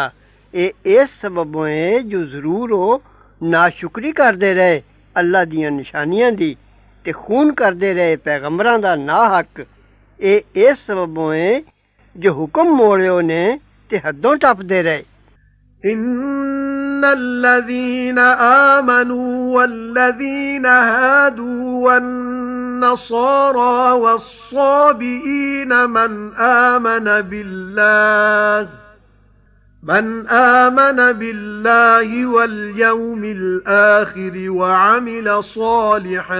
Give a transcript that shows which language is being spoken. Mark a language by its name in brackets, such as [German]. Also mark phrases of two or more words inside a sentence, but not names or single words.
[Punjabi] اس سببوں ہے جو ضرور او ناشکری کردے رہے اللہ دیاں نشانیاں دی تے خون کردے رہے پیغمبراں دا ناحق. اس سببوں ہے جو حکم موڑیو نے تے حدوں ٹپدے رہے. [Arabic] إن الذين آمنوا والذين هادوا والنصارى والصابئين من آمن بالله واليوم الآخر وعمل صالحا